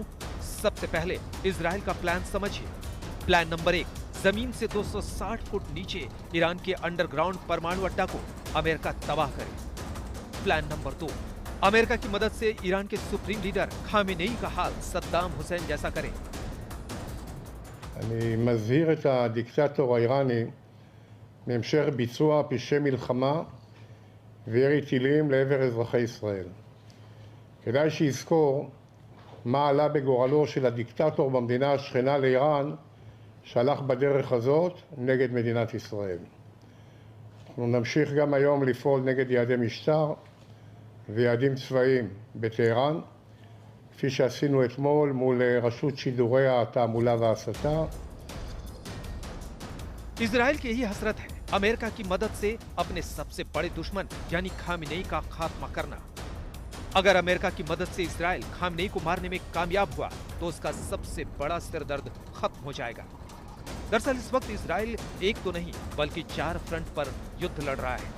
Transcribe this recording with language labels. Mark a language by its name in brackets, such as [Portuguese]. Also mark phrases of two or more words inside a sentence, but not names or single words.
[Hindi] सबसे पहले इजराइल का प्लान समझिए। [English] plan number [Hindi] 1, जमीन से 260 फुट नीचे ईरान के अंडरग्राउंड परमाणु अड्डा को अमेरिका तबाह करे। [English] plan number [Hindi] 2, अमेरिका की मदद से ईरान के [English] supreme leader [Hindi] खामेनेई का हाल सद्दाम हुसैन जैसा करे। [Hebrew] אני מזהיר את הדיקטטור האיראני מהמשך ביצוע פשעי מלחמה וירי טילים לעבר אזרחי ישראל. כדאי שיזכור מה עלה בגורלו של הדיקטטור במדינה השכנה לאיראן שהלך בדרך הזאת נגד מדינת ישראל. אנחנו נמשיך גם היום לפעול נגד יעדי משטר ויעדים צבאיים בטהרן, כפי שעשינו אתמול מול רשות שידורי התעמולה וההסתה. [Hindi] इजराइल की यही हसरत है, अमेरिका की मदद से अपने सबसे बड़े दुश्मन यानी खामेनेई का खात्मा करना। अगर अमेरिका की मदद से इजराइल खामेनेई को मारने में कामयाब हुआ तो उसका सबसे बड़ा सिरदर्द खत्म हो जाएगा। दरअसल इस वक्त इजराइल एक तो नहीं बल्कि 4 फ्रंट पर युद्ध लड़ रहा है।